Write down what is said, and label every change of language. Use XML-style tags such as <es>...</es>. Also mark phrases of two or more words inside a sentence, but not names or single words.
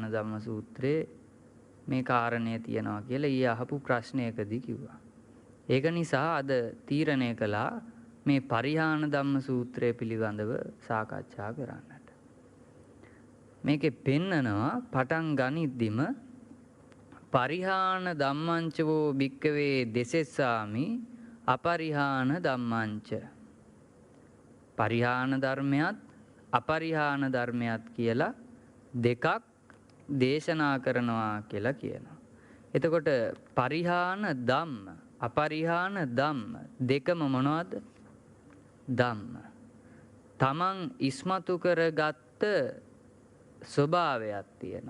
<si>පරිහාන ධම්ම සූත්‍රයේ මේ කාරණය තියනවා කියලා ඊ අහපු ප්‍රශ්නයකදී කිව්වා. ඒක නිසා අද තීරණය කළා මේ පරිහාන ධම්ම සූත්‍රය පිළිබඳව සාකච්ඡා කරන්නට. මේකේ පෙන්නනවා පටන් ගනිද්දිම</si> <pi>පරිහාන ධම්මංචවෝ භික්කවේ දෙසෙස්සාමි අපරිහාන ධම්මංච.</pi> <si>පරිහාන ධර්මයත් අපරිහාන ධර්මයත් කියලා දෙකක් දේශනා කරනවා කියලා කියනවා. එතකොට</si> <pi>පරිහාන ධම්ම අපරිහාන ධම්ම</pi> <si>දෙකම මොනවද? ධම්ම. තමන් ඉස්මතු කරගත්ත ස්වභාවයක් තියෙනවා.</si>